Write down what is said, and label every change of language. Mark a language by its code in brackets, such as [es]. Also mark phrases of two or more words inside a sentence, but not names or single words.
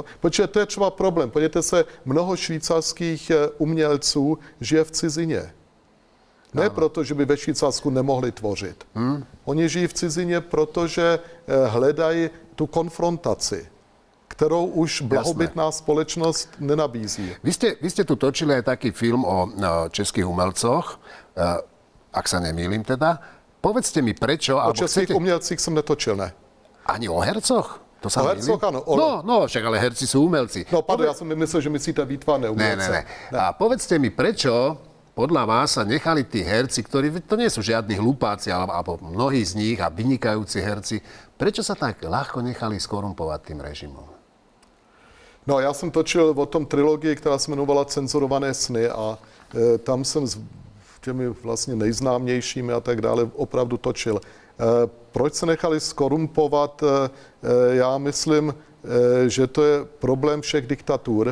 [cs] Protože to je třeba problém. Podívejte se, mnoho švýcarských umělců žije v cizině. Ne proto, že by ve Švýcarsku nemohli tvořit. Oni žijí v cizině, protože hledají tu konfrontaci, kterou už blahobytná společnost nenabízí. [sk] Vy ste tu točili aj taký film o českých umelcoch, ak sa nemýlim teda. Povedzte mi prečo... [cs] O českých umělcích jsem netočil, ne. [sk] Ani o hercoch? To sa o hercoch, áno. No, však ale herci sú umelci. No, ja som myslel, že myslíte výtvarné umelce. [cs] Ne. [sk] A povedzte mi, prečo podľa vás sa nechali tí herci, ktorí, to nie sú žiadni hlupáci, alebo mnohí z nich a vynikajúci herci, prečo sa tak ľahko nechali skorumpovať tým režimom? No, [cs] já jsem točil o tom trilogii, která se jmenovala Cenzurované sny a tam jsem s těmi vlastně nejznámějšími a tak dále opravdu točil. Proč se nechali skorumpovat? Já myslím, že to je problém všech diktatur.